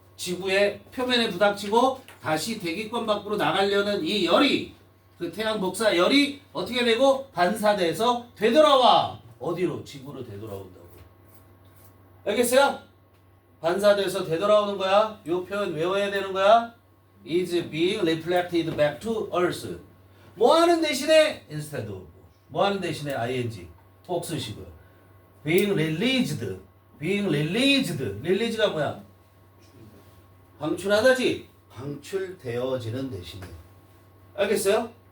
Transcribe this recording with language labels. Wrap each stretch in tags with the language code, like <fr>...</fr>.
<ko>지구의 표면에 부닥치고 다시 대기권 밖으로 나가려는 이 열이 그 태양 복사열이 어떻게 되고 반사돼서 되돌아와. 어디로? 지구로 되돌아온다고. 알겠어요? 반사돼서 되돌아오는 거야. 이 표현 외워야 되는 거야.</ko> <en>is being reflected back to earth.</en> <ko>뭐 하는 대신에</ko> <en>instead of.</en> <ko>뭐 하는 대신에 ing. 꼭 쓰시고요.</ko> <en>being released.</en> <ko>release가 뭐야? 방출하다지. 방출되어지는 대신에. 알겠어요?</ko>